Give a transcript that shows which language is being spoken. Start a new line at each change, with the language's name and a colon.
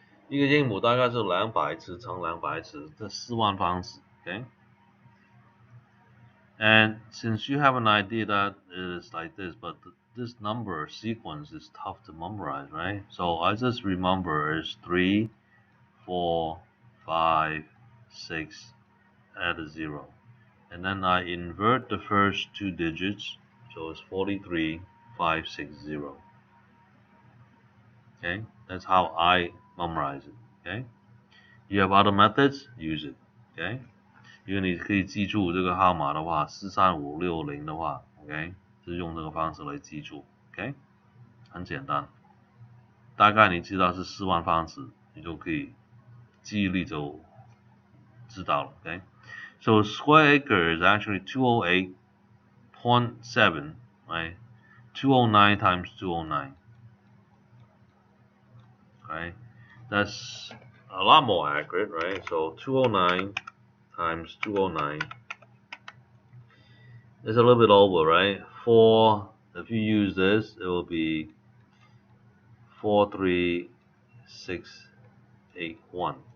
Chinese: 一个英亩大概是200次乘200次，这4万方尺 ，okay?
English: And since you have an idea that it is like this, but this number sequence is tough to memorize, right? So I just remember it's 3, 4, 5, 6, add a 0. And then I invert the first 2 digits, so it's 43560. Okay, that's how I memorize it. Okay, you have other methods, use it. Okay.
Chinese: 因为你可以记住这个号码的话，43560的话 ，OK， 是用这个方式来记住 ，OK， 很简单，大概你知道是4万方尺，你就可以记忆力就知道了 ，OK。
English: So square acre is actually 208.7, right? 209 times 209, right? That's a lot more accurate, right? So 209 times 209 is a little bit over, right? 4, if you use this, it will be 43681.